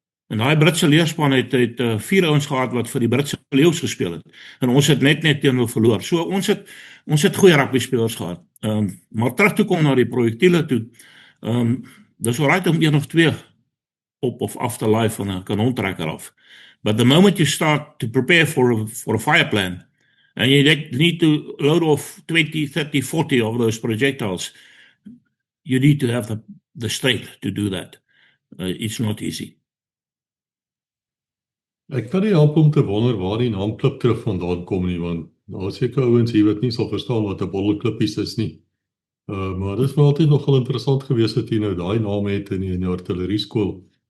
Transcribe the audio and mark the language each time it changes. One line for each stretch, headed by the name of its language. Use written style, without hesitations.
Afrikaans: En daai Britse leerspan het 4 ouens gehad wat vir die Britse Leeu's gespeel het, en ons het net teen hulle verloor. So ons het goeie rugby spelers gehad. Maar terug te kom na die projektiele toe, dis alright om 1 of 2 op of af te laai van 'n kanontrekker af.
English: But the moment you start to prepare for a fire plan, and you need to load off 20, 30, 40 of those projectiles, you need to have the strength to do that. It's not easy.
Afrikaans: Ek kan nie help om te wonder waar die naam klipdrif vandaan kom nie, want daar is seker ouens hier wat nie sal verstaan wat 'n bolleklippies is nie. Maar dit is wel altyd nogal interessant geweest dat jy nou daai naam het in die artillerieskool.